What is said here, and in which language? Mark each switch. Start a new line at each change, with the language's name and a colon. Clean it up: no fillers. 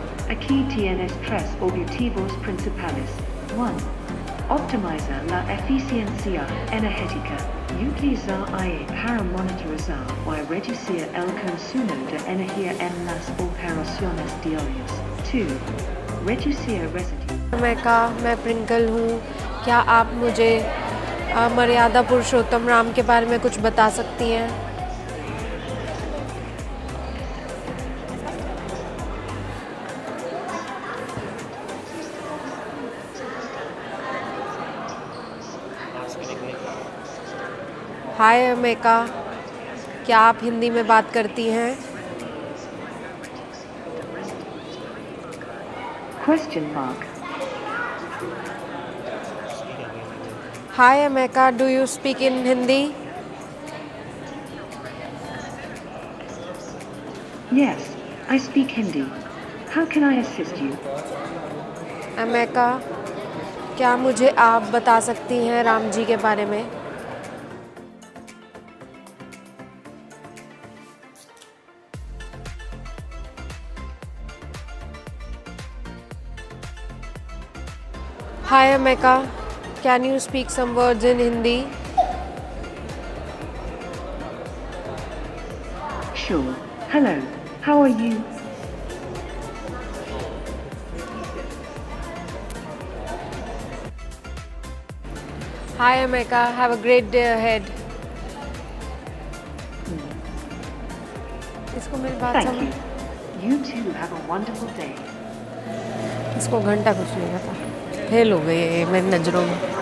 Spanish: Aquí tienes tres objetivos principales. 1. Optimizar la eficiencia energética. Utilizar IA para monitorizar y reducir el consumo de energía en las operaciones diarias. 2. Reducir residuos.
Hindi: मैं प्रिंकल हूँ। क्या आप मुझे मर्यादा पुरुषोत्तम राम के बारे में कुछ बता सकती हैं? हाय अमेका, क्या आप हिंदी में बात करती हैं?
English: Question mark. Hi Ameka, do you speak in Hindi? Yes, I speak Hindi. How can I assist you? Ameka,
Hindi: क्या मुझे आप बता सकती हैं राम जी के बारे में?
English: Hi Ameka, can you speak some words in Hindi? Sure. Hello, how are you? Hi Ameka, have a great day ahead.
Hindi: इसको मेरी बात
English: Thank
Hindi: समझ।
English: you. You too have a wonderful day.
Hindi: इसको घंटा कुछ नहीं पता, फेल हो गई मेरी नज़रों में।